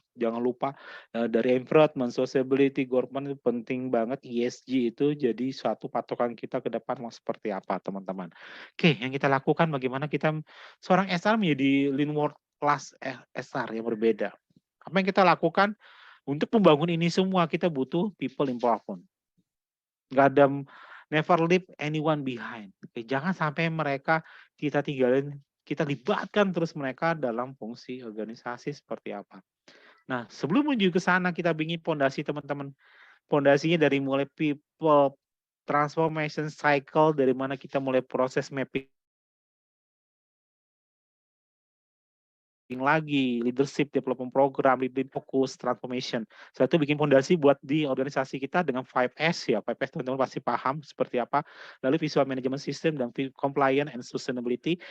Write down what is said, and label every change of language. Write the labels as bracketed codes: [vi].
[id] Jangan lupa dari environment, sociability, government itu penting banget. ESG itu jadi suatu patokan kita ke depan mau seperti apa teman-teman. Oke, yang kita lakukan bagaimana kita seorang SR menjadi Lean World Class SR yang berbeda. Apa yang kita lakukan untuk membangun ini semua? Kita butuh [en] people involvement. [id] Nggak ada, [en] never leave anyone behind. [id] Jangan sampai mereka kita tinggalin, kita libatkan terus mereka dalam fungsi organisasi seperti apa. Nah, sebelum menuju ke sana kita bikin fondasi teman-teman. Fondasinya dari mulai people transformation cycle, dari mana kita mulai proses mapping lagi, leadership development program, leading focus, transformation. Setelah itu bikin fondasi buat di organisasi kita dengan 5S ya. 5S teman-teman pasti paham seperti apa. [en] Lalu visual management system dan compliance and sustainability.